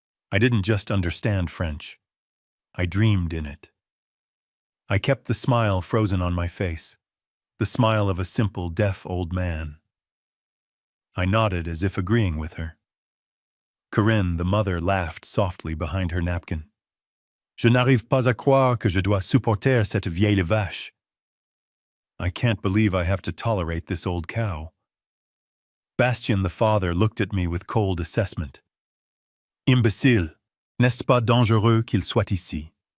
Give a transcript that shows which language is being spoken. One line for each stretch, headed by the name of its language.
English: I didn't just understand French. I dreamed in it. I kept the smile frozen on my face, the smile of a simple, deaf old man. I nodded as if agreeing with her. Corinne, the mother, laughed softly behind her napkin.
French: Je n'arrive pas à croire que je dois supporter cette vieille vache.
English: I can't believe I have to tolerate this old cow. Bastien, the father, looked at me with cold assessment.
French: Imbécile, n'est-ce pas dangereux qu'il soit ici?